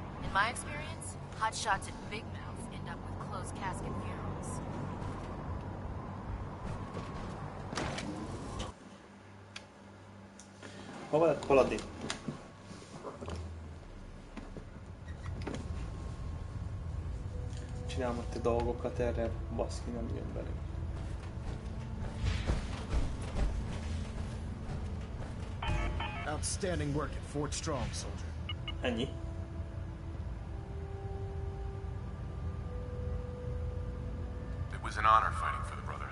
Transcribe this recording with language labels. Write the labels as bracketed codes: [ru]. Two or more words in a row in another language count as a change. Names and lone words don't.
[en] In my experience, hotshots and big mouths end up with closed casket funerals. [hu] Hova lett Paladin? Csinálom ott a dolgokat, erre baszki nem jön belé. [en] Outstanding work at Fort Strong, soldier. [hu] Ennyi. [en] It was an honor fighting for the Brotherhood.